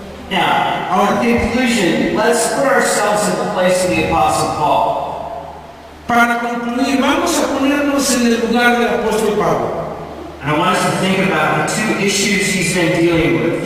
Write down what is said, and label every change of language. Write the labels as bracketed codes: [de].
[en] Now, in conclusion, let's put ourselves in the place of the Apostle Paul. [es] Para concluir, vamos a ponernos en el lugar del apóstol Pablo. [en] And I want us to think about the two issues he's been dealing with.